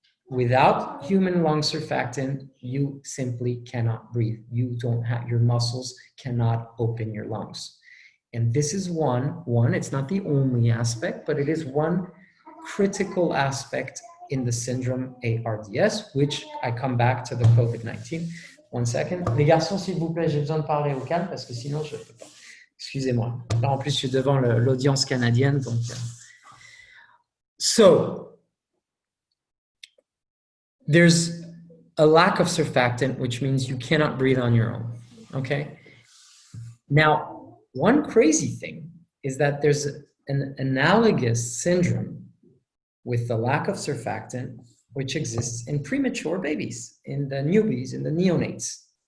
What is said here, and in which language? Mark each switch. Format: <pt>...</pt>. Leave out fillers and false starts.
<en>Without human lung surfactant, you simply cannot breathe. You don't have, your muscles cannot open your lungs. And this is one, it's not the only aspect, but it is one critical aspect in the syndrome ARDS, which I come back to the COVID-19. One second.</en> <fr>Les garçons, s'il vous plaît, j'ai besoin de parler au calme parce que sinon je ne peux pas. Excusez-moi. Là, en plus, je suis devant l'audience canadienne.</fr> <en>Donc, So, there's a lack of surfactant, which means you cannot breathe on your own, okay? Now, one crazy thing is that there's an analogous syndrome with the lack of surfactant, which exists in premature babies, in the newbies, in the neonates.</en>